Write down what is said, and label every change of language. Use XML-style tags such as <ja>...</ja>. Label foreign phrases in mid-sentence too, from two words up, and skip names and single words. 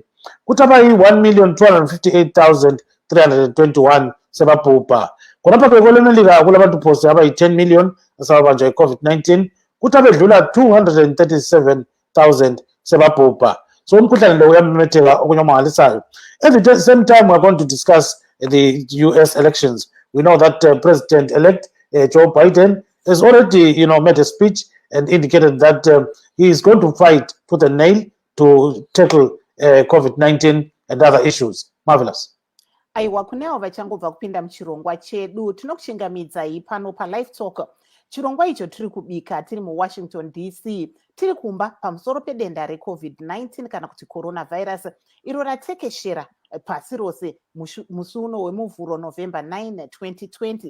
<nd>Kuthi abayi-1,258,321 sebabhubha. Khonapho-ke kwelemelika kulabantu phose abayi-10 million asebabanjwa i-COVID-19. Kuthi abedlula 237,000 sebabhubha. So umkhuhlane lo uyamemetheka okunye omangalisayo.</nd> <en>At the same time, we're going to discuss the U.S. elections. We know that President-elect Joe Biden has already, made a speech and indicated that he is going to fight tooth and nail to tackle COVID-19 and other issues. Marvelous.</en> <sn>Aiwa kunewo vachangobva kupinda muchirongwa chedu tinokuchingamidzai pano paLivetalk. Chirongwa icho tiri kubika tiri muWashington DC, tiri kumba pamusoro pedenda reCovid-19 kana kuti coronavirus iro ratekeshera pasi rose musi uno wemuvhuro November 9, 2020.</sn>